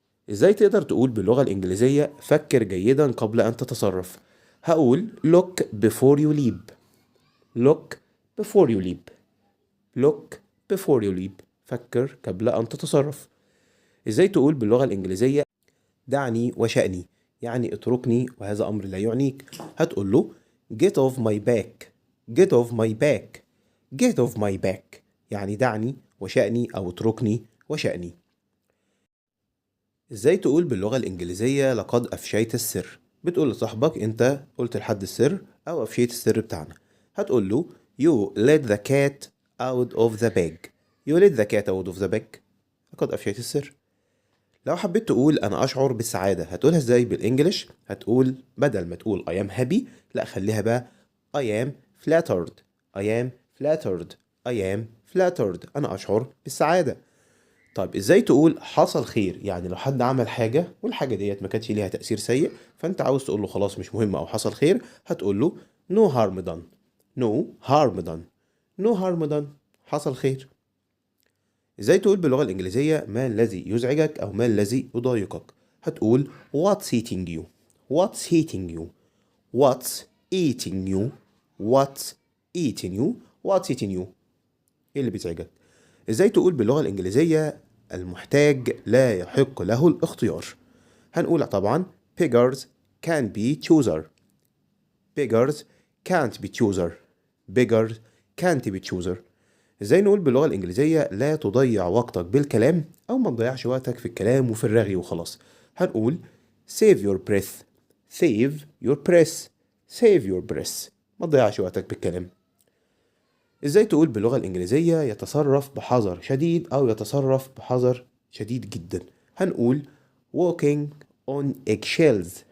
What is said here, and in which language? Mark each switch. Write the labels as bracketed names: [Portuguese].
[Arabic] ازاي تقدر تقول باللغة الإنجليزية فكر جيدا قبل أن تتصرف؟ هقول [English] look before you leap. look before you leap. look before you leap. [Arabic] فكر قبل أن تتصرف. ازاي تقول باللغة الإنجليزية دعني وشأني؟ يعني اتركني وهذا أمر لا يعنيك. هتقول له [English] get off my back. get off my back. get off my back. [Arabic] يعني دعني وشأني أو اتركني وشأني. ازاي تقول باللغة الإنجليزية لقد أفشيت السر؟ بتقول لصاحبك انت قلت لحد السر أو أفشيت السر بتاعنا. هتقول له [English] you let the cat out of the bag. you let the cat out of the bag. [Arabic] لقد أفشيت السر. لو حبيت تقول أنا أشعر بالسعادة هتقولها ازاي بالإنجليش؟ هتقول بدل ما تقول [English] I am happy [Arabic] لا خليها بقى [English] I am flattered. I am flattered. [Arabic] I am flattered. أنا أشعر بالسعادة. طيب ازاي تقول حصل خير؟ يعني لو حد عمل حاجة والحاجة ديت ما كانتش ليها تأثير سيء، فانت عاوز تقول له خلاص مش مهم او حصل خير، هتقول له [English] no harm done. no harm done. no harm done. [Arabic] حصل خير. ازاي تقول باللغة الإنجليزية ما الذي يزعجك أو ما الذي يضايقك؟ هتقول [English] what's eating you. what's eating you. what's eating you. what's eating you. what's eating you. [Arabic] ايه اللي بيزعجك؟ ازاي تقول باللغة الإنجليزية المحتاج لا يحق له الاختيار؟ هنقول طبعا [English] beggars can be chooser. beggars can't be chooser. beggars can't be chooser. [Arabic] ازاي نقول باللغة الإنجليزية لا تضيع وقتك بالكلام أو ما تضيعش وقتك في الكلام وفي الرغي وخلاص؟ هنقول [English] save your breath. save your breath. save your breath. [Arabic] ما تضيعش وقتك بالكلام. ازاي تقول باللغة الإنجليزية يتصرف بحذر شديد أو يتصرف بحذر شديد جدا؟ هنقول [English] walking on eggshells.